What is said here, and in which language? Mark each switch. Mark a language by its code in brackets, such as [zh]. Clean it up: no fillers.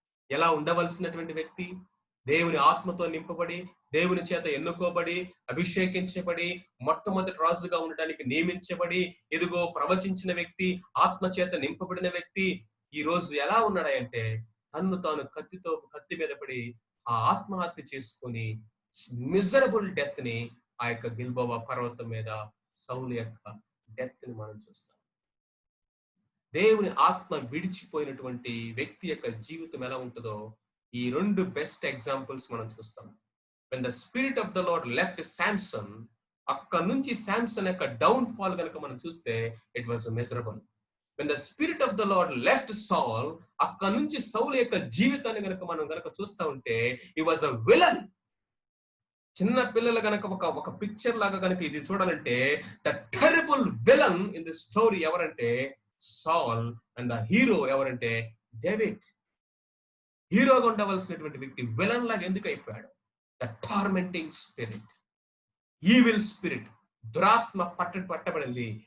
[te] ఎలా ఉండవలసినటువంటి వ్యక్తి? దేవుని ఆత్మతో నింపబడి, దేవుని చేత ఎన్నుకోబడి, అభిషేకించబడి, మొట్టమొదటి రాజుగా ఉండడానికి నియమించబడి, ఇదిగో ప్రవచించిన వ్యక్తి, ఆత్మ చేత నింపబడిన వ్యక్తి ఈ రోజు ఎలా ఉన్నాడంటే తాను కత్తి మీద పడి ఆ ఆత్మహత్య చేసుకుని [en] miserable death [te] ని ఆ యొక్క గిల్బోవా పర్వతం మీద సౌలు యొక్క డెత్ ని మనం చూస్తాం. దేవుని ఆత్మ విడిచిపోయినటువంటి వ్యక్తి యొక్క జీవితం ఎలా ఉంటుందో ఈ 2 [en] best examples [te] మనం చూస్తాం. [en] when the spirit of the Lord left Samson, [te] అక్కడ నుంచి శాంసన్ యొక్క డౌన్ ఫాల్ కనుక మనం చూస్తే [en] it was miserable. when the spirit of the Lord left Saul, [te] అక్కడ నుంచి సౌలు యొక్క జీవితాన్ని కనుక చూస్తా ఉంటే [en] he was a villain. [te] చిన్న పిల్లలు గనక ఒక పిక్చర్ లాగా కనుక ఇది చూడాలంటే [en] the terrible villain in the story [te] ఎవరంటే సాల్, [en] and the hero [te] ఎవరంటే డేవిడ్. హీరోగా ఉండవలసినటువంటి వ్యక్తి విలన్ లాగా ఎందుకు అయిపోయాడు? [en] the tormenting spirit, evil spirit, [te] దురాత్మ పట్టబడింది.